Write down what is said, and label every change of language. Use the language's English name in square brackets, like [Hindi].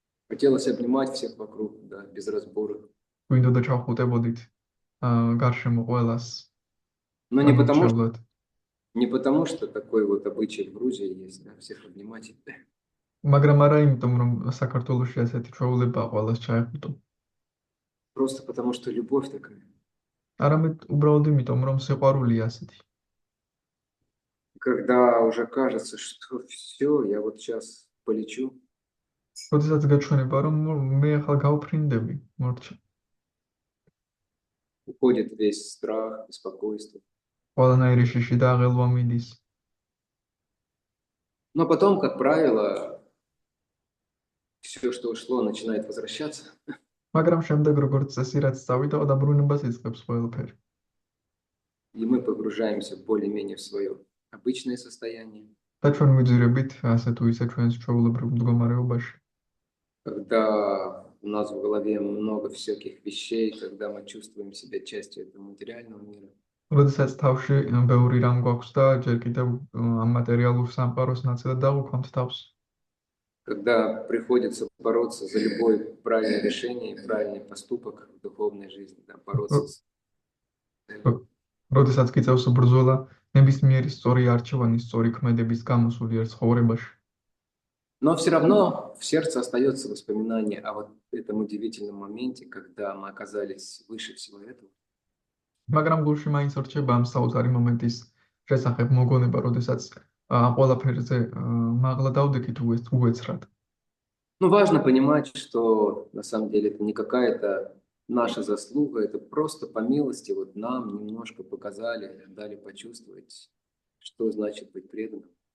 [Russian] Хотелось обнимать всех вокруг, да, без разбора. [Georgian] გვინდოდა ჩავხუტებოდით გარშემო ყველას. [Russian] Но не потому, что такой вот обычай в Грузии есть, да, всех обнимать. [Georgian] მაგრამ არა იმიტომ, რომ საქართველოში ასეთი ჩვეულებაა ყველას ჩაეხუტო. [Russian] Просто потому, что любовь такая. [Georgian] არამედ უბრალოდ იმიტომ, რომ სიყვარულია ასეთი. [Russian] Когда уже кажется, что все, я вот сейчас полечу. [Georgian] როდესაც გაჩვენება, რომ მე ახლა გავფრინდები, მორჩა. [Russian] Уходит весь страх, беспокойство. [Georgian] ყველანაირი შიში და აღელვა მიდის. [Russian] Но потом, как правило, все, что ушло, начинает возвращаться. [Georgian] მაგრამ შემდეგ როგორც წესი, რაც წავიდა, დაბრუნებას იწყებს ყველაფერი. [Russian] И мы погружаемся более-менее в свое обычное состояние. [Georgian] და ჩვენ ვიძირებით ასე თუ ისე ჩვენს ჩვეულებრივ მდგომარეობაში. [Russian] Когда у нас в голове много всяких вещей, когда мы чувствуем себя частью этого материального мира. [Georgian] როდესაც თავში ბევრი რამ გვაქვს და ჯერ კიდევ ამ მატერიალურ სამყაროს ნაწილად დავუქვამთ თავს. [Russian] Когда приходится бороться за любое правильное решение и правильный поступок в духовной жизни, да, бороться с... [Georgian] როდესაც გიწევს ბრძოლა ნებისმიერი სწორი არჩევანი, სწორი ქმედების გამოსული ერთ ცხოვრებაში. [Russian] Но все равно в сердце остается воспоминание о вот этом удивительном моменте, когда мы оказались выше всего этого. [Georgian] მაგრამ გულში მაინც რჩება ამ საოცარი მომენტის შესახებ მოგონება, როდესაც ყველაფერზე მაღლა დავდექით უეცრად. [Russian] Ну, важно понимать, что на самом деле это не какая-то наша заслуга, это просто по милости вот нам немножко показали, дали почувствовать, что значит быть преданным.